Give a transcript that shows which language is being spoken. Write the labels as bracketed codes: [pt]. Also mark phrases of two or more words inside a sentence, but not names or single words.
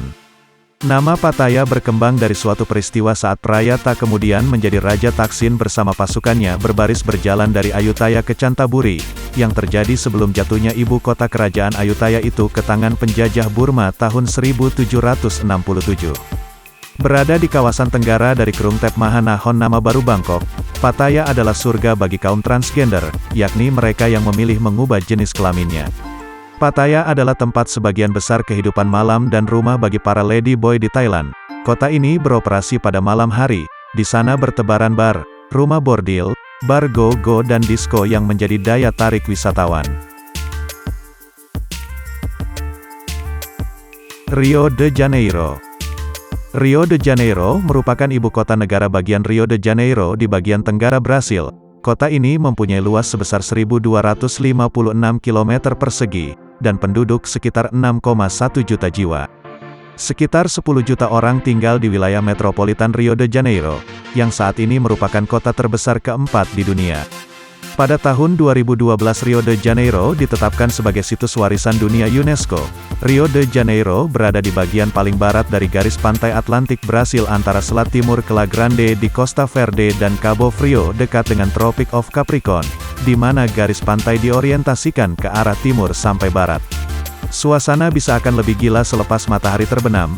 [id] Nama Pattaya berkembang dari suatu peristiwa saat Prayata kemudian menjadi Raja Taksin bersama pasukannya berbaris berjalan dari Ayutthaya ke Chantaburi, yang terjadi sebelum jatuhnya ibu kota kerajaan Ayutthaya itu ke tangan penjajah Burma tahun 1767. Berada di kawasan tenggara dari Krungthep Mahanahon nama baru Bangkok, Pattaya adalah surga bagi kaum transgender, yakni mereka yang memilih mengubah jenis kelaminnya. Pattaya adalah tempat sebagian besar kehidupan malam dan rumah bagi para [en] lady boy [id] di Thailand. Kota ini beroperasi pada malam hari, di sana bertebaran bar, rumah bordil, bar go-go dan disco yang menjadi daya tarik wisatawan. Rio de Janeiro. Rio de Janeiro merupakan ibu kota negara bagian Rio de Janeiro di bagian tenggara Brasil. Kota ini mempunyai luas sebesar 1.256 km persegi, dan penduduk sekitar 6,1 juta jiwa. Sekitar 10 juta orang tinggal di wilayah metropolitan Rio de Janeiro, yang saat ini merupakan kota terbesar keempat di dunia. Pada tahun 2012 Rio de Janeiro ditetapkan sebagai situs warisan dunia UNESCO. Rio de Janeiro berada di bagian paling barat dari garis pantai Atlantik Brasil antara selat timur Cala Grande di Costa Verde dan Cabo Frio dekat dengan Tropic of Capricorn, di mana garis pantai diorientasikan ke arah timur sampai barat. Suasana bisa akan lebih gila selepas matahari terbenam.